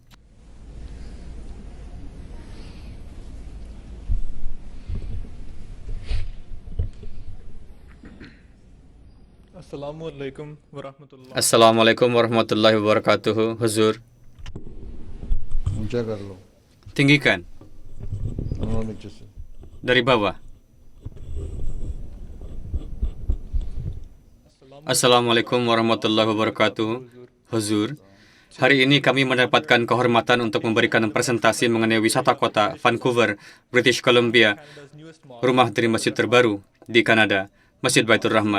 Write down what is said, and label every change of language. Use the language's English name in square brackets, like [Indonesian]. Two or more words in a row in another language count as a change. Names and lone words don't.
[Arabic] السلام عليكم ورحمة الله وبركاته. [Indonesian] Huzur, [Urdu] اونچا کر لو [Indonesian] tinggikan [Urdu] اور نیچے سے. [Indonesian] dari bawah. [Arabic] السلام عليكم ورحمة الله وبركاته. [Indonesian] Huzur, hari ini kami mendapatkan kehormatan untuk memberikan presentasi mengenai wisata kota Vancouver, British Columbia, rumah dari masjid terbaru di Kanada, Masjid Baitur Rahman.